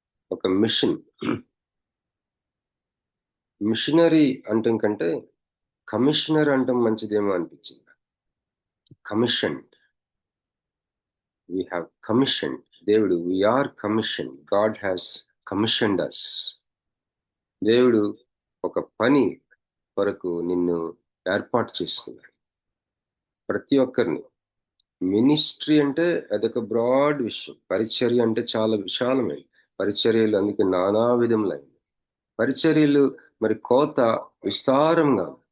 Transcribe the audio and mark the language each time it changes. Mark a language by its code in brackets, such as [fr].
[te] ఒక మిషనరీ అంటం కంటే కమిషనర్ అంటాం మంచిదేమో అనిపించింది. [en] Commission, we have commissioned. దేవుడు, we are commissioned. God has commissioned us. [te] దేవుడు ఒక పని కొరకు నిన్ను ఏర్పాటు చేసుకున్నాడు. ప్రతి ఒక్కరిని. మినిస్ట్రీ అంటే అదొక బ్రాడ్ విషయం. పరిచర్య అంటే చాలా విశాలమైనది. పరిచర్యలు అందుకే నానా విధములైన పరిచర్యలు, మరి కోత విస్తారంగా.